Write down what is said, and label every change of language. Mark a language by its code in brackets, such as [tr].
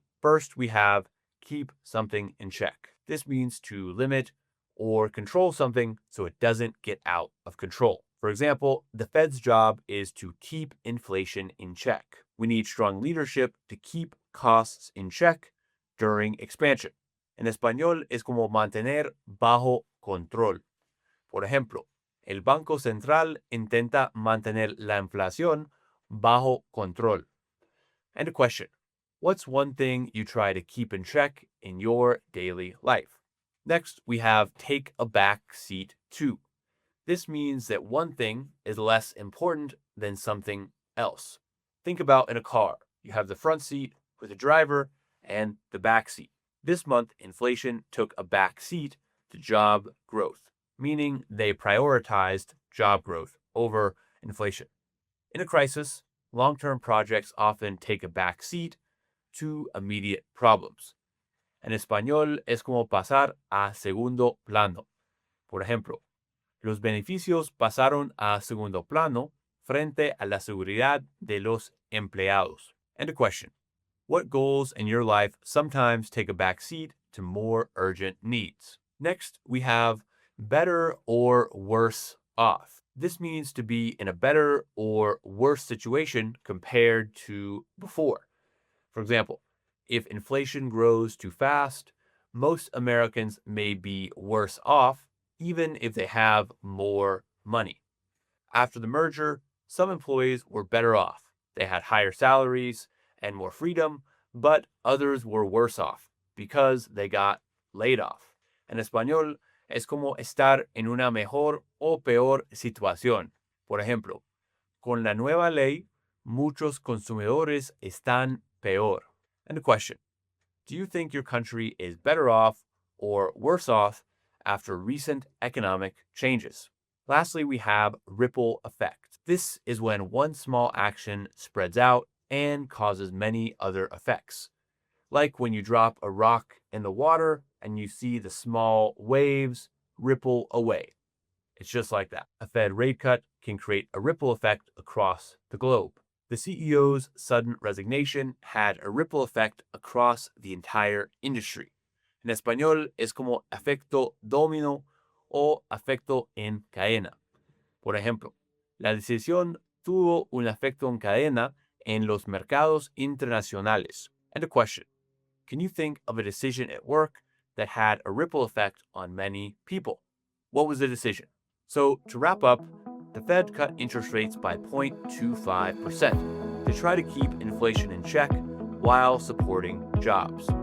[en] First, we have keep something in check. This means to limit or control something so it doesn't get out of control. For example, the Fed's job is to keep inflation in check. We need strong leadership to keep costs in check during expansion. [es] En español es como mantener bajo control. Por ejemplo, el Banco Central intenta mantener la inflación bajo control. [en] And a question: what's one thing you try to keep in check in your daily life? Next, we have take a back seat to. This means that one thing is less important than something else. Think about in a car. You have the front seat with the driver and the back seat. This month, inflation took a back seat to job growth, meaning they prioritized job growth over inflation. In a crisis, long-term projects often take a back seat to immediate problems. [es] En español es como pasar a segundo plano. Por ejemplo, los beneficios pasaron a segundo plano frente a la seguridad de los empleados. [en] And a question: what goals in your life sometimes take a back seat to more urgent needs? Next, we have better or worse off. This means to be in a better or worse situation compared to before. For example, if inflation grows too fast, most Americans may be worse off even if they have more money. After the merger, some employees were better off. They had higher salaries and more freedom, but others were worse off because they got laid off. [es] En español, es como estar en una mejor o peor situación. Por ejemplo, con la nueva ley, muchos consumidores están peor. [en] And a question: do you think your country is better off or worse off after recent economic changes? Lastly, we have ripple effect. This is when one small action spreads out and causes many other effects. Like when you drop a rock in the water and you see the small waves ripple away. It's just like that. A Fed rate cut can create a ripple effect across the globe. The CEO's sudden resignation had a ripple effect across the entire industry. [es] En español es como efecto dominó o efecto en cadena. Por ejemplo, la decisión tuvo un efecto en cadena en los mercados internacionales. [en] And a question: can you think of a decision at work that had a ripple effect on many people? What was the decision? So, to wrap up, the Fed cut interest rates by 0.25% to try to keep inflation in check while supporting jobs.